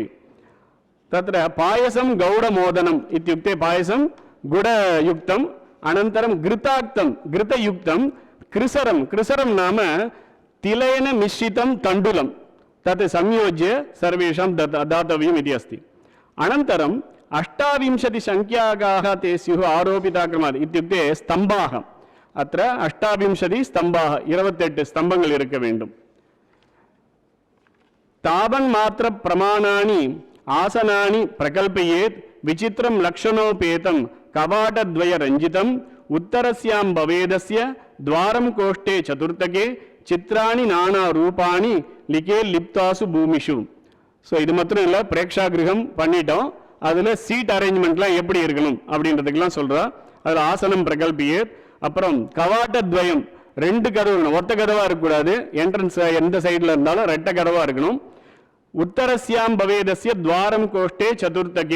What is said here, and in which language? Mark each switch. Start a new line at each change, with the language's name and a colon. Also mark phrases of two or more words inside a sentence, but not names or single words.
Sanskrit: तत्र पायसं गौडमोदनम् इत्युक्ते पायसं गुडयुक्तम् अनन्तरं घृतयुक्तं कृसरं नाम तिलेन मिश्रितं तण्डुलं तत् संयोज्य सर्वेषां दातव्यम् इति अस्ति। अनन्तरं 28 संख्याकाः ते स्युः आरोपिताक्रमात् इत्युक्ते स्तम्भाः अत्र 28 स्तम्भाः 28
Tamil: ஸ்தம்பங்கள் இருக்க வேண்டும்।
Sanskrit: तावन्मात्र प्रमाणानि आसनानि प्रकल्पयेत् विचित्रं लक्षणोपेतं कवाटद्वय रञ्जितम् उत्तरस्यां भवेदस्य द्वारं कोष्ठे चतुर्थके चित्राणि नाना रूपाणि लिखे लिप्तासु भूमिषु।
Tamil: सो இது மட்டும் இல்ல பிரேக்ஷாகிரகம் பண்ணிட்டோம் அதுல
English: seat arrangementலாம்
Tamil: எப்படி இருக்கணும் அப்படின்றதுக்கெல்லாம் சொல்றா அதுல
Sanskrit: आसनं प्रकल्पये
Tamil: அப்புறம் கவாட்டத்வயம், 2 கதவு இருக்கணும், ஒத்த கதவாக இருக்கக்கூடாது. என்ட்ரன்ஸ் எந்த சைடில் இருந்தாலும் ரெட்டை கதவாக இருக்கணும்.
Sanskrit: उत्तरस्यां भवेदस्य द्वारं कोष्ठे चतुर्थके.